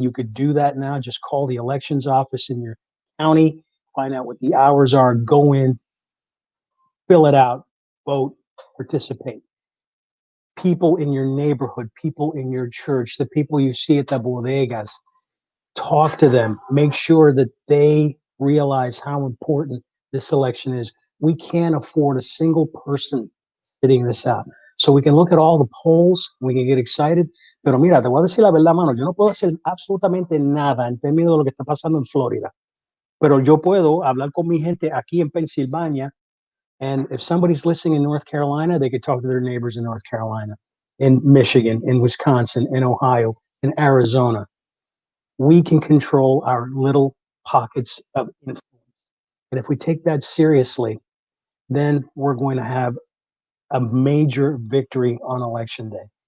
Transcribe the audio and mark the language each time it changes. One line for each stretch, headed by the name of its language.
English: You could do that now. Just call the elections office in your county, find out what the hours are, go in, fill it out, vote, participate. People in your neighborhood, people in your church, the people you see at the bodegas, talk to them. Make sure that they realize how important this election is. We can't afford a single person sitting this out. So we can look at all the polls, we can get excited,
Spanish: pero mira, te voy a decir la verdad, mano, yo no puedo hacer absolutamente nada en términos de lo que está pasando en Florida, pero yo puedo hablar con mi gente aquí en Pensilvania.
English: And if somebody's listening in North Carolina, they could talk to their neighbors in North Carolina, in Michigan, in Wisconsin, in Ohio, in Arizona. We can control our little pockets of influence. And if we take that seriously, then we're going to have a major victory on election day.